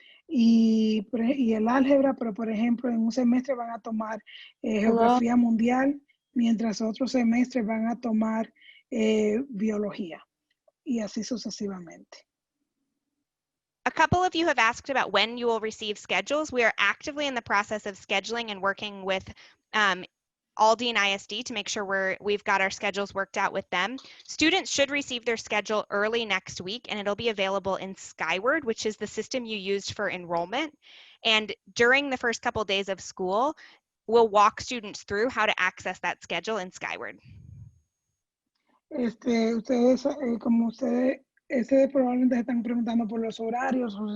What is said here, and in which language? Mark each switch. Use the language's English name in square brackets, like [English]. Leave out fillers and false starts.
[Spanish] Y el álgebra, pero por ejemplo, en un semestre van a tomar geografía mundial, mientras otros semestres van a tomar biología, y así sucesivamente. [English] A couple of you have asked about when you will receive schedules. We are actively in the process of scheduling and working with Aldi and ISD to make sure we've got our schedules worked out with them. Students should receive their schedule early next week, and it'll be available in Skyward, which is the system you used for enrollment. And during the first couple days of school, we'll walk students through how to access that schedule in Skyward. [Spanish] Ustedes, como ustedes probablemente se están preguntando por los horarios.